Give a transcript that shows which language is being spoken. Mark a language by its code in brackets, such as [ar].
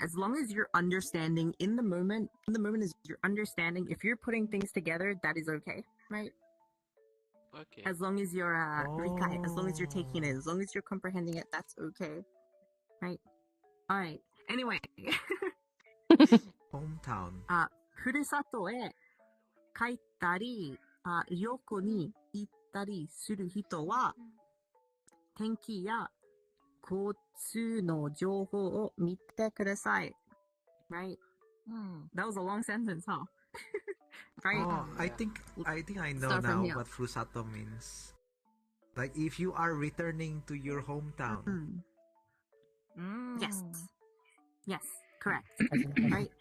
[en] As long as you're understanding in the moment is your understanding. If you're putting things together, that is okay, right? Okay. As long as you're rikai, as long as you're taking it, as long as you're comprehending it, that's okay, right? All right. Anyway. Hometown. [ja] ふるさとへ帰ったり、旅行に行ったりする人は、天気や交通の情報を見てください。 [en] Right? That was a long sentence, huh? Right? Oh, I think I know Start from now here. what furusato means. Like if you are returning to your hometown. Yes. Yes, correct. Right?